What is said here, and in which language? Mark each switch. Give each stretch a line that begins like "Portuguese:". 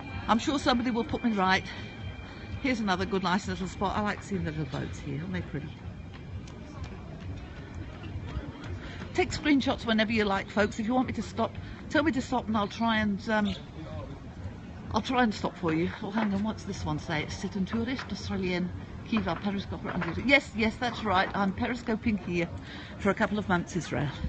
English: I'm sure somebody will put me right. Here's another good, nice little spot. I like seeing the little boats here. Aren't they pretty? Take screenshots whenever you like, folks. If you want me to stop, tell me to stop, and I'll try and stop for you. Oh, hang on. What's this one say?
French: C'est un touriste australien qui va periscoper.
English: Yes, yes, that's right. I'm periscoping here for a couple of months, Israel.